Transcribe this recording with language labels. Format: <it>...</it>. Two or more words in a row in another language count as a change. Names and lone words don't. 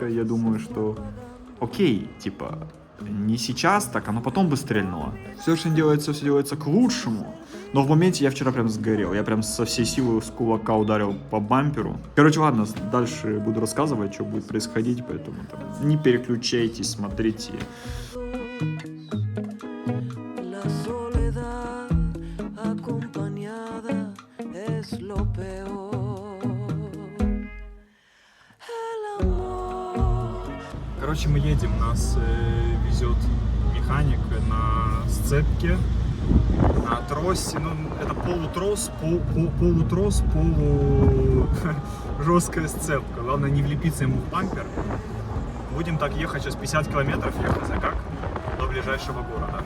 <ru>Я думаю, что окей, типа, не сейчас так, оно потом бы стрельнуло. Все делается к лучшему. Но в моменте я вчера прям сгорел. Я прям со всей силы с кулака ударил по бамперу. Короче, ладно, дальше буду рассказывать, что будет происходить, поэтому там, не переключайтесь, смотрите.</ru> <es>La soledad acompañada es lo peor. El amor.</es> <ru>Короче, мы едем, нас везет механик на сцепке, на тросе, ну, это полутрос, жесткая сцепка. Главное не влепиться ему в бампер. Будем так ехать сейчас 50 километров, я хз как, до ближайшего города.</ru>